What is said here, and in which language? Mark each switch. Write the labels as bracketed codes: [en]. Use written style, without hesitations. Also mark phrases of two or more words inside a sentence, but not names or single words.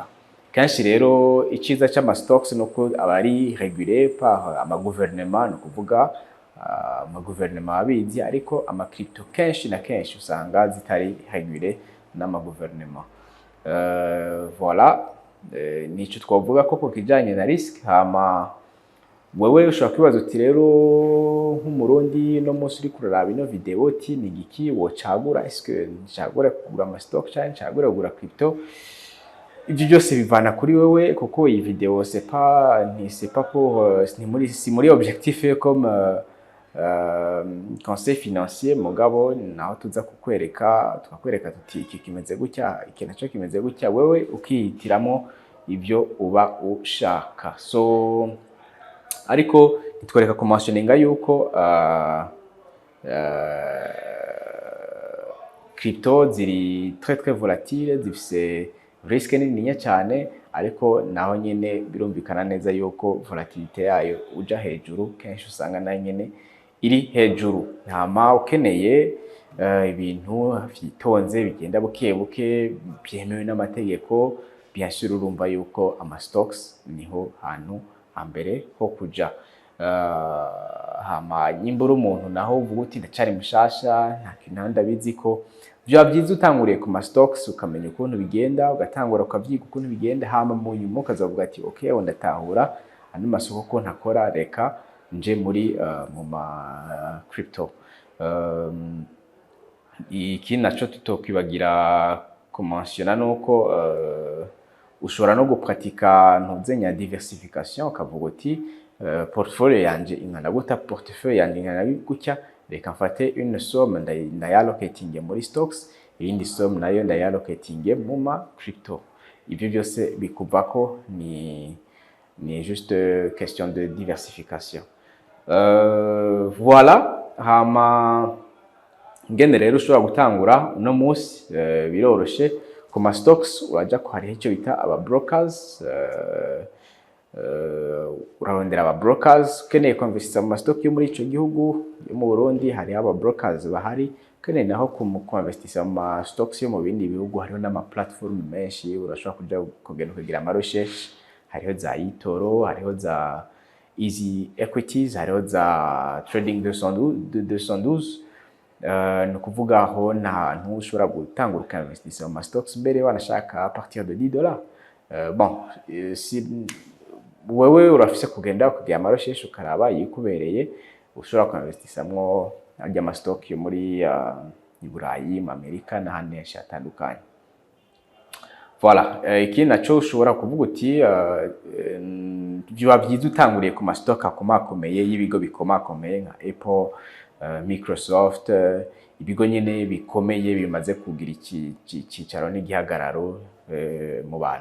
[rn] Kenshi rero iciza c'ama stocks nuko abari [fr] régulé par [rn] ama gouvernement, no kuvuga ama gouvernement abizi, ariko ama crypto kenshi na kenshi usanga zitari régulé n'ama gouvernement. Voilà, nico twavuga ko kijanye na risk. Hama wewe ushobora kwibaza uti rero nk'umurundi no munsi uri kuraraba ino video uti ni giki wocagura, est-ce ncagura kugura ama stock cyane ncagura kugura crypto? Ibyo byose bivana kuri wewe, kuko iyi video [fr] c'est pas pour si [rn] muri [fr] objectif comme conseil financier, [rn] mugabo naho tuza tukakwereka tuti iki kimeze gutya, iki naco kimeze gutya, wewe ukihitiramo ibyo uba ushaka. So ariko nitwereka kumensioninga yuko crypto ziri [fr] très volatile, [rn] zifise risque nininya cyane, ariko naho nyene birumvikana neza yuko volatilité yayo uja hejuru kenshi usanga nayo nyene iri hejuru. Ntama ukeneye ibintu vyitonze bigenda buke buke byemewe n'amategeko, [fr] bien sûr [rn] urumva yuko ama stocks niho hantu hambere ho kuja. Hama nyimbura umuntu naho uvuga uti ndacari mushasha nta kintu ndabizi ko, byaba byiza utanguriye ku ma stocks ukamenya ukuntu bigenda, ugatangura ukavyiga ukuntu bigenda, hama mu nyuma ukazavuga ati okay ndatahura andi masoko ko ntakora, reka nje muri mu ma crypto. Iki naco tutokwibagira kumensiona nuko ushobora no gupratika ntuzenya diversification, ukavuga uti portfolio yanje ingana guta, portefeuille yanje ingana gutya, reka mfate [fr] une somme [rn] ndayallocating muri stocks, iyindi somme nayo ndayallocating mu ma crypto. Ibyo byose bikuva ko ni [fr] juste question de diversification. [rn] Voilà, hama ngende rero ushobora gutangura uno munsi biroroshe ku ma stocks. Uraja ko hari icyo bita aba brokers, urarondera aba brokers ukeneye kwinvestir mu stock yo muri ico gihugu. Yo mu Burundi hari aba brokers bahari, ukeneye naho kwinvestir mu stocks yo mu bindi bihugu hariho n'ama platform menshi, urashobora kuja kugenda kugira ama recherche. Hariho za eToro, hariho za Easy Equities, hariho za Trading 212. No kuvuga aho n'ahantu ushobora gutangura kwinvestir mu stocks mbere wanashaka [fr] à partir de [rn] $10. Bon, si wewe urafise kugenda kugira ama recherche ukaraba yikubereye, ushobora kwinvestiramo ajya ama stock yo muri Burayi, mu Amerika n'ahandi henshi hatandukanye. Voilà, ikindi naco ushobora kuvuga uti biba byiza utanguriye ku mastock akomakomeye y'ibigo bikomakomeye nka Apple, Microsoft, ibigo nyene bikomeye bimaze kugira icicaro n'igihagararo mu bantu.